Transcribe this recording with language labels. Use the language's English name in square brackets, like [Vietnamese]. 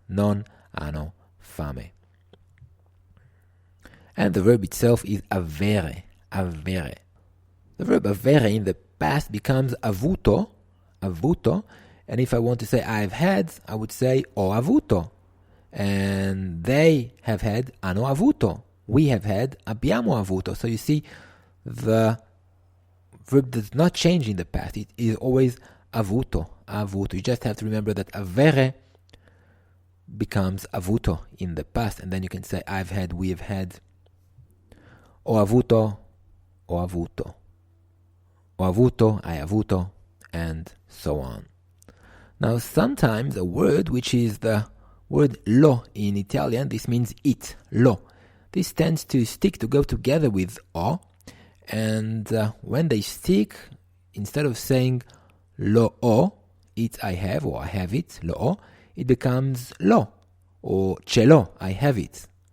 [Italian] Non hanno fame. [English] And the verb itself is avere. Avere. The verb avere in the past becomes avuto. Avuto. And if I want to say I've had, I would say [Italian] ho avuto. [English] And they have had, [Italian] hanno avuto. [English] We have had, [Italian] abbiamo avuto. [English] So you see, the verb does not change in the past. It is always avuto. Avuto. You just have to remember that avere becomes avuto in the past. And then you can say I've had, we have had. [Italian] Ho avuto, ho avuto. Ho avuto, hai avuto, [English] and so on. Now, sometimes a word which is the word lo in Italian, this means it, lo. This tends to stick, to go together with o, and when they stick, instead of saying lo o, it I have, or I have it, lo o, it becomes lo, or [Italian] ce l'ho, [English] I have it.